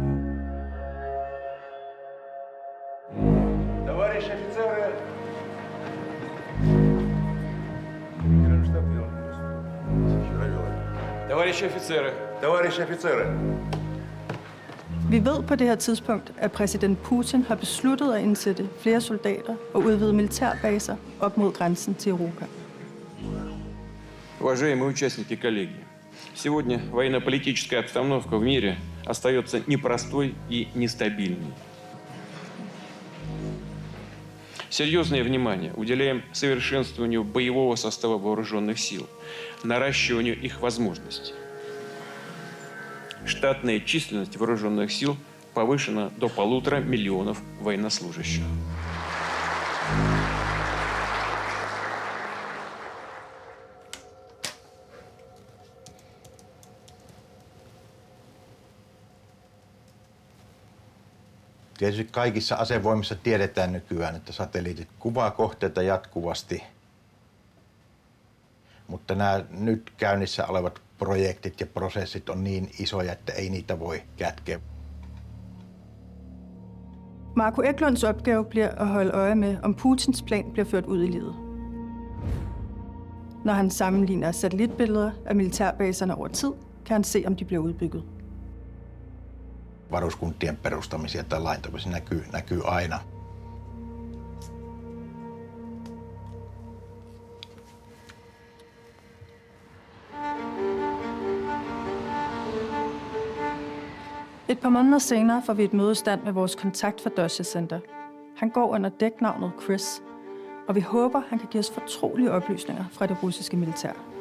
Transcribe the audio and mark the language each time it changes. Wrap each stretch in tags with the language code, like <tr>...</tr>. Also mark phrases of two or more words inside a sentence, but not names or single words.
<da>Vi ved på det her tidspunkt, at præsident Putin har besluttet at indsætte flere soldater og udvide militærbaser op mod grænsen til Europa.</da> <ru>Уважаемые участники коллегии, сегодня военно-политическая обстановка в мире остается непростой и нестабильной. Серьезное внимание уделяем совершенствованию боевого состава вооруженных сил, наращиванию их возможностей. Штатная численность вооруженных сил повышена до 1,5 миллиона военнослужащих.</ru> <fi>Tietysti kaikissa asevoimissa tiedetään nykyään, että satelliitit kuvaa kohteita jatkuvasti. Mutta nämä nyt käynnissä olevat projektit ja prosessit on niin isoja, että ei niitä voi kätkeä.</fi> <da>Marko Eklunds opgave bliver at holde øje med, om Putins plan bliver ført ud i livet. Når han sammenligner satellitbilleder af militærbaserne over tid, kan han se, om de bliver udbygget.</da> <fi>Varuskuntien perustamisia tai laajentamisia näkyy aina.</fi> <da>Et par måneder senere får vi et mødestand med vores kontakt fra Dosha Center. Han går under dæknavnet Chris, og vi håber, han kan give os fortrolige oplysninger fra det russiske militær.</da>